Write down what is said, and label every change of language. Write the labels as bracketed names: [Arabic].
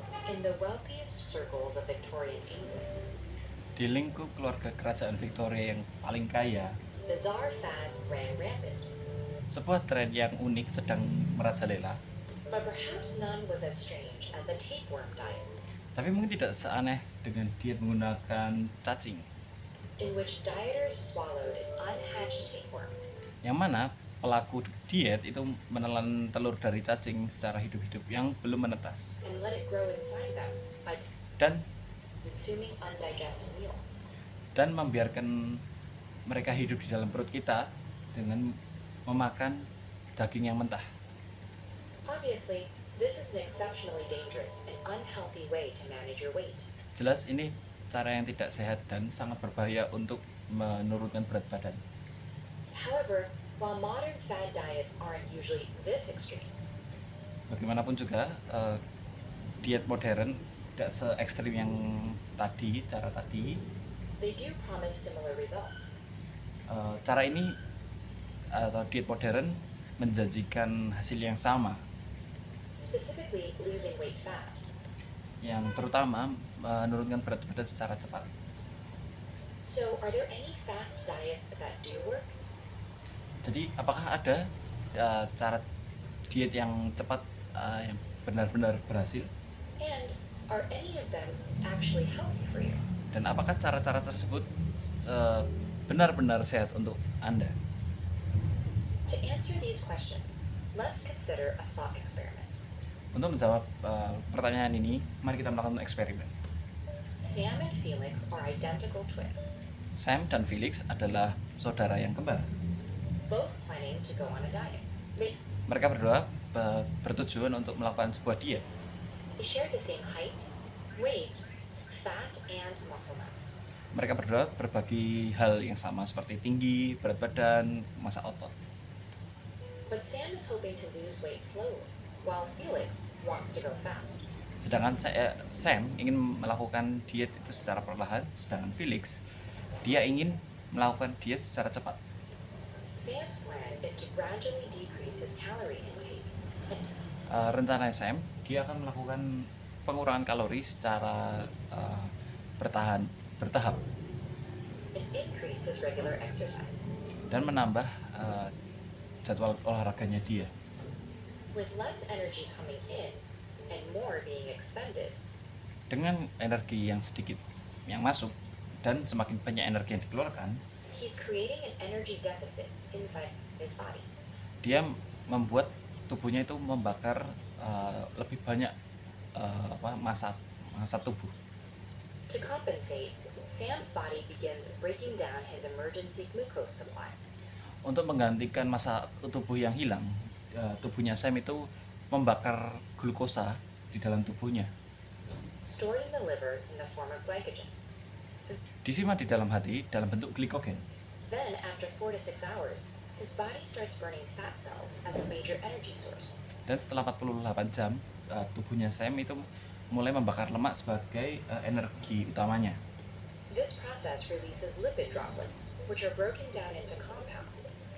[English] In the wealthiest circles of Victorian England, [Indonesian] Di lingkup keluarga kerajaan Victoria yang paling kaya, [English] bizarre fads ran rampant, [Indonesian] sebuah tren yang unik sedang merajalela. [English] but perhaps none was as strange as the tapeworm diet, [Indonesian] Tapi mungkin tidak seaneh dengan diet menggunakan cacing, [English] in which dieters swallowed an unhatched tapeworm [Indonesian] yang mana pelaku diet itu menelan telur dari cacing secara hidup-hidup yang belum menetas [English] and let it grow inside them by [Indonesian] dan [English] consuming undigested meals. [Indonesian] membiarkan mereka hidup di dalam perut kita dengan memakan daging yang mentah. [English] Obviously, this is an exceptionally dangerous and unhealthy way to manage your weight. [Indonesian] Jelas ini cara yang tidak sehat dan sangat berbahaya untuk menurunkan berat badan. [English] However, while modern fad diets aren't usually this extreme, [Indonesian] Bagaimanapun juga diet modern tidak se ekstrim yang cara tadi. [English] they do promise similar results. [Indonesian] Cara ini atau diet modern menjanjikan hasil yang sama, [English] Specifically, losing weight fast. [Indonesian] yang terutama menurunkan berat badan secara cepat. [English] So, are there any fast diets that do work? [Indonesian] Jadi apakah ada cara diet yang cepat yang benar-benar berhasil? [English] And are any of them actually healthy for you? [Indonesian] Dan apakah cara-cara tersebut benar-benar sehat untuk Anda? [English] To answer these questions, let's consider a thought experiment. [Indonesian] Untuk menjawab pertanyaan ini, mari kita melakukan eksperimen. [English] Sam and Felix are identical twins, [Indonesian] Sam dan Felix adalah saudara yang kembar. [English] both planning to go on a diet. [Indonesian] Mereka berdua bertujuan untuk melakukan sebuah diet. [English] They share the same height, weight, fat, and muscle mass. [Indonesian] Mereka berdua berbagi hal yang sama seperti tinggi, berat badan, massa otot. [English] But Sam is hoping to lose weight slowly, while Felix wants to go fast. [Indonesian] Sedangkan Sam ingin melakukan diet itu secara perlahan, sedangkan Felix dia ingin melakukan diet secara cepat. [English] Sam's plan is to gradually decrease his calorie intake [Indonesian] Rencana Sam, dia akan melakukan pengurangan kalori secara bertahap [English] and increase his regular exercise. [Indonesian] dan menambah jadwal olahraganya dia. [English] With less energy coming in and more being expended, [Indonesian] Dengan energi yang sedikit yang masuk dan semakin banyak energi yang dikeluarkan, [English] he's creating an energy deficit inside his body. [Indonesian] dia membuat tubuhnya itu membakar lebih banyak massa tubuh. [English] To compensate, Sam's body begins breaking down his emergency glucose supply. [Indonesian] Untuk menggantikan massa tubuh yang hilang, tubuhnya Sam itu membakar glukosa di dalam tubuhnya, [English] Stored in the liver in the form of glycogen. [Indonesian] disimpan di dalam hati dalam bentuk glikogen. [English] Then, after 4 to 6 hours, his body starts burning fat cells as a major energy source. [Indonesian] Dan setelah 48 jam, tubuhnya Sam itu mulai membakar lemak sebagai energi utamanya. [English] This process releases lipid droplets, which are broken down into compounds.